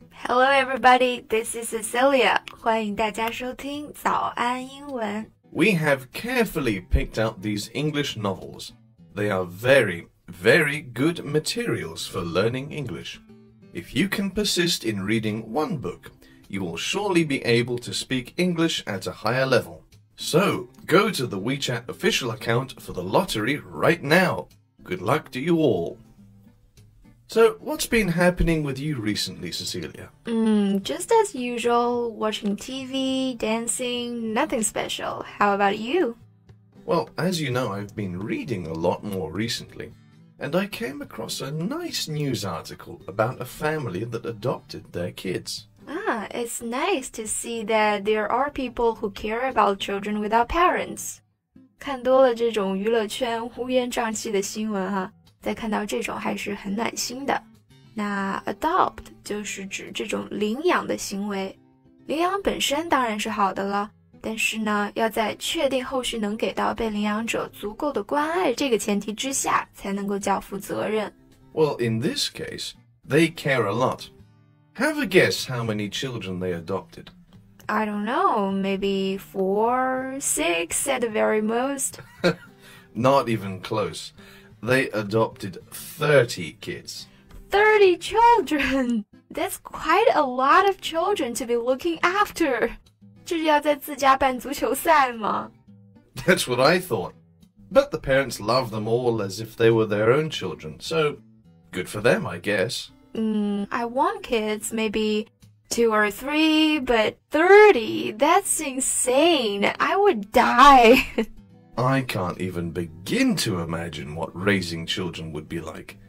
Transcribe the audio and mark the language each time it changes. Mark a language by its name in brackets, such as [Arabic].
[English] Hello everybody, this is Cecilia. [Chinese] 欢迎大家收听早安英文。 [English] We have carefully picked out these English novels. They are very, very good materials for learning English. If you can persist in reading one book, you will surely be able to speak English at a higher level. So, go to the WeChat official account for the lottery right now. Good luck to you all. So, what's been happening with you recently, Cecilia? Just as usual, watching TV, dancing, nothing special. How about you? Well, as you know, I've been reading a lot more recently, and I came across a nice news article about a family that adopted their kids. It's nice to see that there are people who care about children without parents. [Chinese] 看多了这种娱乐圈乌烟瘴气的新闻哈，再看到这种还是很暖心的。那 adopt 就是指这种领养的行为，领养本身当然是好的了，但是呢，要在确定后续能给到被领养者足够的关爱这个前提之下，才能够叫负责任。 [English] Well, in this case, they care a lot. Have a guess how many children they adopted. I don't know, maybe 4, 6 at the very most. Not even close. They adopted 30 kids. 30 children! That's quite a lot of children to be looking after. [Chinese] 这是要在自家办足球赛吗？ [English] That's what I thought. But the parents love them all as if they were their own children, so good for them, I guess. I want kids, maybe 2 or 3, but 30, that's insane. I would die. I can't even begin to imagine what raising children would be like.